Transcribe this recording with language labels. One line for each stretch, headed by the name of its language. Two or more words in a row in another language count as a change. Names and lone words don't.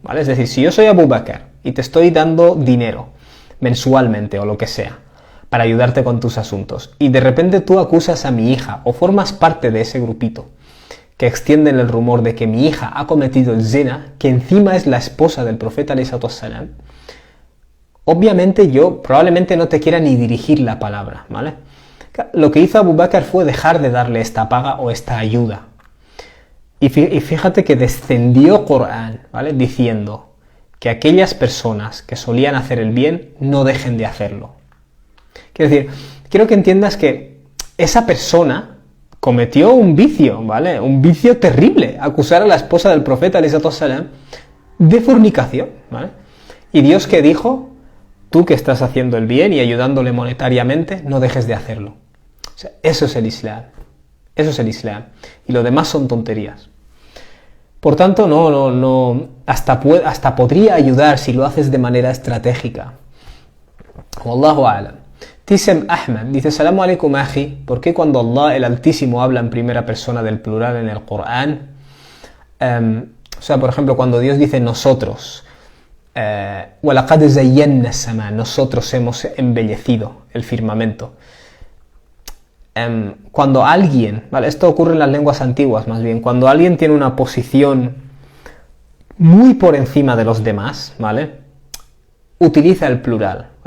Spanish: Es decir, si yo soy Abu Bakr y te estoy dando dinero mensualmente o lo que sea para ayudarte con tus asuntos, y de repente tú acusas a mi hija o formas parte de ese grupito que extienden el rumor de que mi hija ha cometido el zina, que encima es la esposa del profeta
Arabic: عليه الصلاة والسلام,
Spanish: obviamente yo probablemente no te quiera ni dirigir la palabra, ¿vale? Lo que hizo Abu Bakr fue dejar de darle esta paga o esta ayuda. Y fíjate que descendió Corán, ¿vale?, diciendo que aquellas personas que solían hacer el bien no dejen de hacerlo. Quiero decir, quiero que entiendas que esa persona cometió un vicio, ¿vale? Un vicio terrible, acusar a la esposa del profeta,
Arabic: عليه الصلاة والسلام,
Spanish: de fornicación, ¿vale? Y Dios, que dijo: tú que estás haciendo el bien y ayudándole monetariamente, no dejes de hacerlo. O sea, eso es el Islam. Eso es el Islam. Y lo demás son tonterías. Por tanto, hasta podría ayudar si lo haces de manera estratégica.
Arabic: والله أعلم.
Spanish: Tisem Ahmed dice:
Arabic: السلام عليكم
Spanish: aji, ¿por qué cuando Allah el Altísimo habla en primera persona del plural en el Corán? O sea, por ejemplo, cuando Dios dice nosotros,
Arabic: وَلَقَدْ زَيَّنَّا السَّمَاءَ,
Spanish: nosotros hemos embellecido el firmamento. Cuando alguien, ¿vale?, esto ocurre en las lenguas antiguas más bien, cuando alguien tiene una posición muy por encima de los demás, ¿vale?, utiliza el plural, ¿vale?